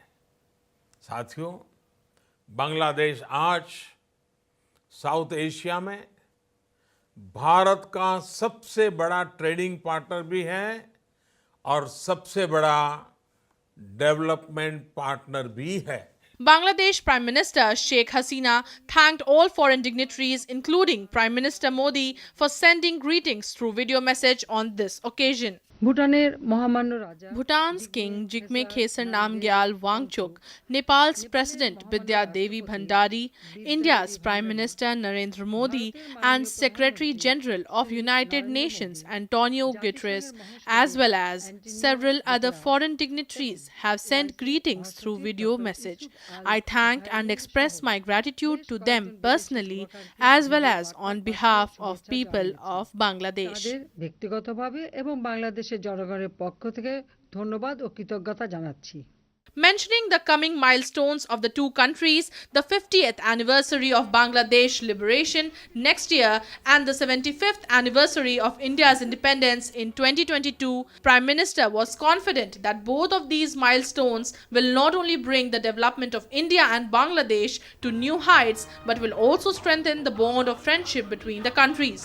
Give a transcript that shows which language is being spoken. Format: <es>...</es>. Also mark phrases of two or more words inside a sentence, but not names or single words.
<hi>साथियों, बांग्लादेश आज साउथ एशिया में भारत का सबसे बड़ा</hi> <en>trading partner</en> <hi>भी है और सबसे बड़ा</hi> <en>development partner</en> <hi>भी है।</hi> <en>Bangladesh Prime Minister Sheikh Hasina thanked all foreign dignitaries, including Prime Minister Modi, for sending greetings through video message on this occasion. Bhutan's King Jigme Khesar Namgyal Wangchuk, Nepal's President Bidya Devi Bhandari, India's Prime Minister Narendra Modi and Secretary General of United Nations Antonio Guterres, as well as several other foreign dignitaries have sent greetings through video message. I thank and express my gratitude to them personally as well as on behalf of people of Bangladesh.</en> <bn>ব্যক্তিগতভাবে এবং বাংলাদেশের জনগণের পক্ষ থেকে ধন্যবাদ ও কৃতজ্ঞতা জানাচ্ছি।</bn> <en>Mentioning the coming milestones of the two countries, the 50th anniversary of Bangladesh liberation next year and the 75th anniversary of India's independence in 2022, Prime Minister was confident that both of these milestones will not only bring the development of India and Bangladesh to new heights, but will also strengthen the bond of friendship between the countries.</en>